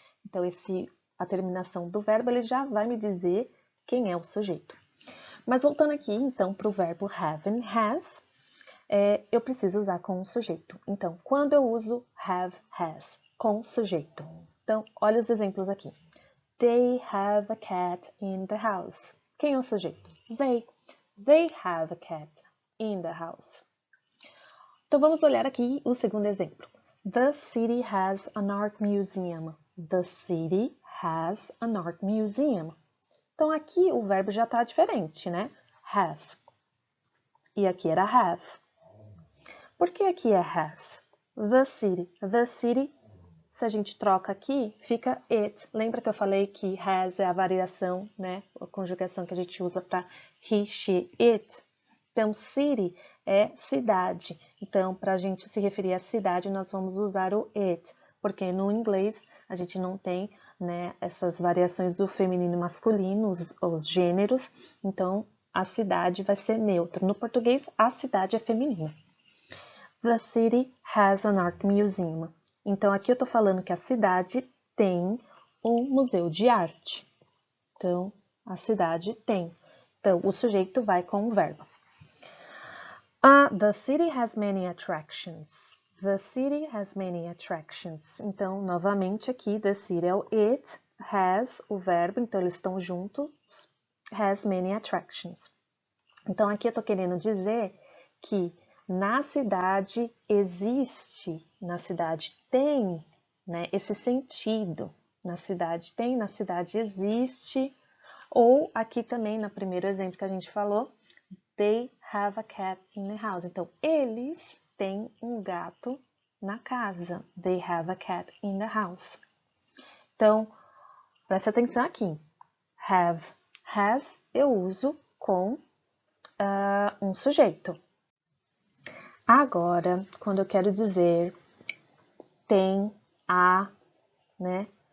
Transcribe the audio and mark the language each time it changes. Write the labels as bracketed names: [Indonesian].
[Portuguese] Então, a terminação do verbo, ele já vai me dizer quem é o sujeito. Mas voltando aqui, então, para o verbo have and has, eu preciso usar com o sujeito. Então, quando eu uso have, has, com sujeito. Então, olha os exemplos aqui. [English] They have a cat in the house. [Portuguese] Quem é o sujeito? [English] They. They have a cat in the house. [Portuguese] Então, vamos olhar aqui o segundo exemplo. [English] The city has an art museum. The city has an art museum. [Portuguese] Então, aqui o verbo já está diferente, né? Has. E aqui era have. Por que aqui é has? [English] The city. The city, [Portuguese] se a gente troca aqui, fica it. Lembra que eu falei que has é a variação, né? A conjugação que a gente usa para he, she, it. Então, city é cidade. Então, para a gente se referir à cidade, nós vamos usar o it. Porque no inglês a gente não tem, né, essas variações do feminino e masculino, os gêneros. Então, a cidade vai ser neutro. No português, a cidade é feminina. [English] The city has an art museum. [Portuguese] Então, aqui eu estou falando que a cidade tem um museu de arte. Então, a cidade tem. Então, o sujeito vai com o verbo. [English] The city has many attractions. The city has many attractions. [Portuguese] Então, novamente aqui, the city é o it, has o verbo, então eles estão juntos, [English] has many attractions. [Portuguese] Então, aqui eu estou querendo dizer que na cidade existe, na cidade tem, né, esse sentido. Na cidade tem, na cidade existe. Ou aqui também, no primeiro exemplo que a gente falou, [English] they have a cat in the house. [Portuguese] Então, eles têm um gato na casa. [English] They have a cat in the house. [Portuguese] Então, preste atenção aqui. Have, has, eu uso com um sujeito. Agora, quando eu quero dizer tem, há, né?